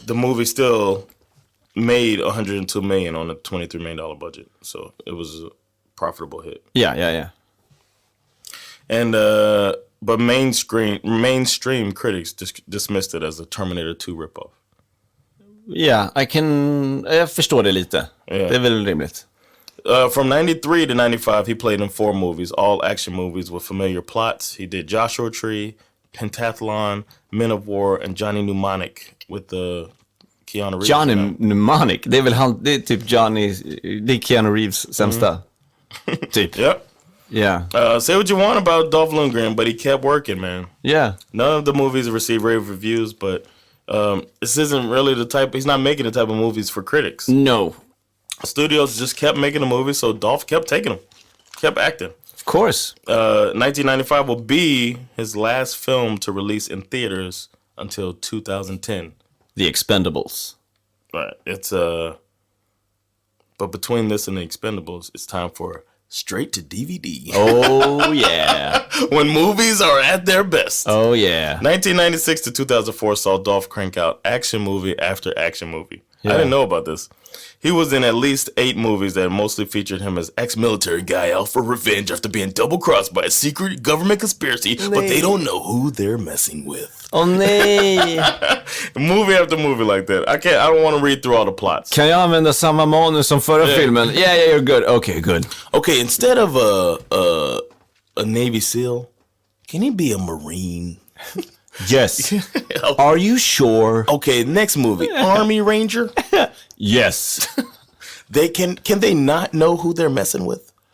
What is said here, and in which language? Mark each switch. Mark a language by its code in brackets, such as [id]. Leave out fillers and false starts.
[en] The movie still... made $102 million on a $23 million budget, so it was a profitable hit. Yeah. And but mainstream critics dismissed it as a Terminator 2 ripoff. [sv] Yeah, jag förstår det lite. [en] Yeah. [sv] Det är väl rimligt. [en] From 93 to 95, he played in 4 movies, all action movies with familiar plots. He did Joshua Tree, Pentathlon, Men of War, and Johnny Mnemonic with the Keanu Reeves. [sv] Johnny Mnemonic, det är väl det är typ det är Keanu Reeves sämsta. Typ. [en] Yep. Yeah. Say what you want about Dolph Lundgren, but he kept working, man. Yeah. None of the movies received rave reviews, but this isn't really the type... He's not making the type of movies for critics. No. Studios just kept making the movies, so Dolph kept taking them. Kept acting. Of course. 1995 will be his last film to release in theaters until 2010. The Expendables. Right. It's but between this and The Expendables, it's time for straight to DVD. Oh yeah. When movies are at their best. Oh yeah. 1996 to 2004 saw Dolph crank out action movie after action movie. Yeah. I didn't know about this. He was in at least 8 movies that mostly featured him as ex-military guy out for revenge after being double-crossed by a secret government conspiracy, but they don't know who they're messing with. [sv] Oh nej. [en] Movie after movie like that. I don't want to read through all the plots. [sv] Kan jag använda samma manus som förra filmen? [en] Yeah, you're good. Okay, good. Okay, instead of a Navy SEAL, can he be a Marine? Yes. Are you sure? Okay, next movie, Army Ranger. Yes. They can they not know who they're messing with?